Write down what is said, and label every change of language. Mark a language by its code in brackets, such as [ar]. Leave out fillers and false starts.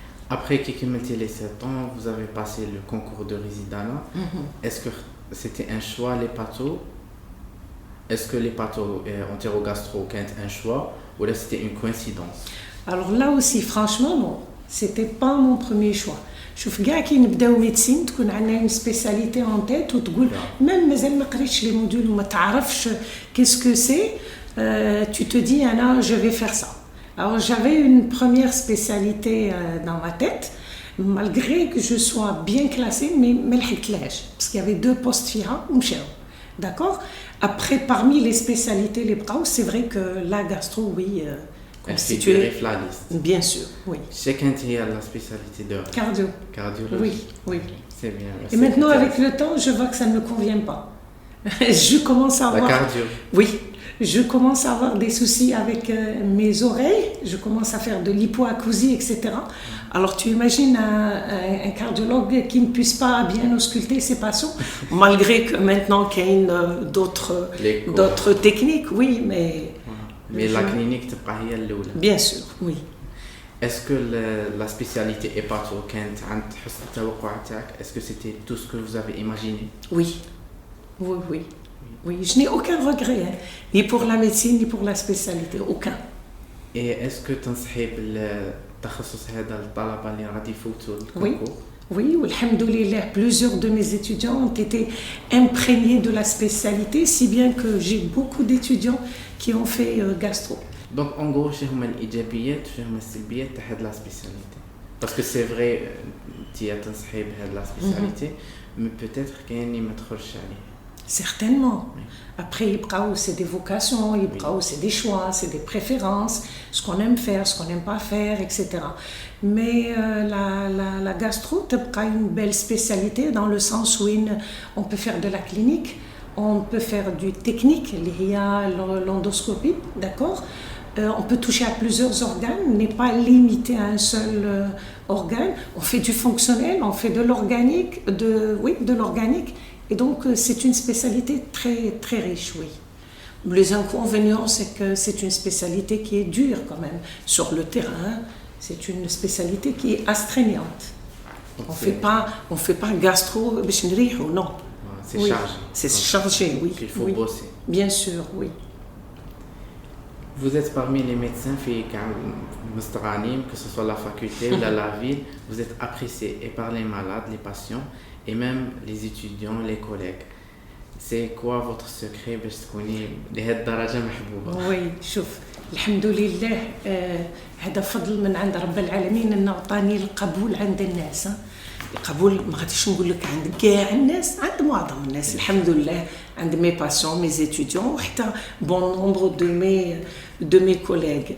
[fr] Après que les 7 ans, vous avez passé le concours de résident. Est-ce que c'était un choix, les pathos? Est-ce que les pathos entérogastro ont un choix ou là c'était une coïncidence? Alors là aussi, franchement, non. C'était pas mon premier choix. [ar] شوف كاع كي نبداو ميديسين تكون عندنا اون سبيساليتي اون تيت وتقول ميم مازال ما قريتش لي موديول وما تعرفش كيسكو سي [fr] tu te dis Anna je vais faire ça. Alors j'avais une première spécialité dans ma tête malgré que je sois bien classée mais [ar] ما لحقتلاش [fr] parce qu'il y avait 2 postes [ar] فيها ومشاو. [fr] D'accord. Après parmi les spécialités les bras c'est vrai que la gastro oui constituée la liste. Bien sûr, oui. Chacun a la spécialité de cardiologie. Oui, oui. C'est bien. Et maintenant, avec le temps, je vois que ça ne me convient pas. Je commence à avoir... La cardio. Oui, je commence à avoir des soucis avec mes oreilles. Je commence à faire de l'hypoacousie, etc. Alors, tu imagines un cardiologue qui ne puisse pas bien ausculter ses patients, malgré que maintenant qu'il y a d'autres techniques, oui, mais... Mais la clinique [ar] تبقى هي الأولى. [fr] Bien sûr, oui. Est-ce que la spécialité hépato [ar] كانت عند حسن التوقع تاعك? [fr] Est-ce que c'était tout ce que vous avez imaginé? Oui. Oui, oui. Oui, je n'ai aucun regret, hein, ni pour la médecine, ni pour la spécialité, aucun. Et est-ce que [ar] تنصحي بالتخصص هذا للطلبة اللي غادي يفوتوا الكونكور؟ [fr] Oui, alhamdoulilah, plusieurs de mes étudiants ont été imprégnés de la spécialité, si bien que j'ai beaucoup d'étudiants qui ont fait gastro. Donc en gros, [ar] شنو هما الإيجابيات وشنو هما السلبيات تاع هاد لا سبيسياليتي؟ [fr] Parce que c'est vrai [ar] تي تنصحي بهاد لا سبيسياليتي [fr] mais peut-être [ar] كاين اللي ما تخرجش عليه. [fr] Certainement. Après, c'est des vocations, c'est des choix, c'est des préférences, ce qu'on aime faire, ce qu'on n'aime pas faire, etc. Mais la gastro, c'est une belle spécialité dans le sens où on peut faire de la clinique, on peut faire du technique, l'endoscopie, d'accord. On peut toucher à plusieurs organes, n'est pas limité à un seul organe. On fait du fonctionnel, on fait de l'organique, de l'organique. Et donc, c'est une spécialité très, très riche, oui. Les inconvénients, c'est que c'est une spécialité qui est dure quand même. Sur le terrain, c'est une spécialité qui est astreignante. On fait pas gastro, ou non. C'est chargé. C'est chargé, oui. Il faut bosser. Bien sûr, oui. Vous êtes parmi les médecins que ce soit la faculté ou la ville, vous êtes apprécié et par les malades, les patients, et même les étudiants, les collègues. C'est quoi votre secret [ar] باش تكوني لهاد الدرجة محبوبة؟ وي شوف الحمد لله هذا فضل من عند رب العالمين انه عطاني القبول عند الناس. القبول ما غاديش نقول لك عند كاع الناس، عند معظم الناس الحمد لله، عند [fr] mes patients, mes étudiants [ar] وحتى [fr] bon nombre de mes collègues.